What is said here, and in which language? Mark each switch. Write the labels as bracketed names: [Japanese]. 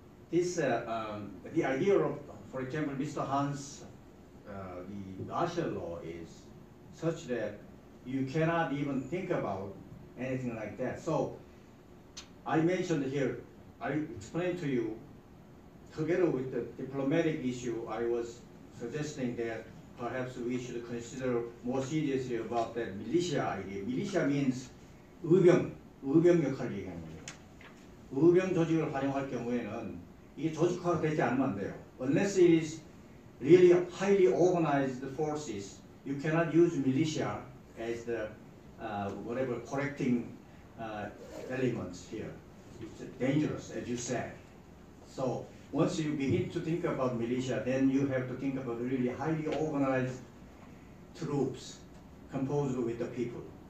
[English] This the idea of, for example, Mr. Han's the martial law is such that you cannot even think about anything like that. So I mentioned here, I explained to you, together with the diplomatic issue, I was suggesting that perhaps we should consider more seriously about that militia idea. Militia means [Korean] 의병 역할을 얘기하는 거예요. 의병 조직을 활용할 경우에는 이게 조직화가 되지 않으면 안 돼요. [English] Unless it is really highly organized forces, you cannot use militia as the whatever correcting elements here. It's dangerous, as you said. So once you begin to think about militia, then you have to think about really highly organized troops composed with the people.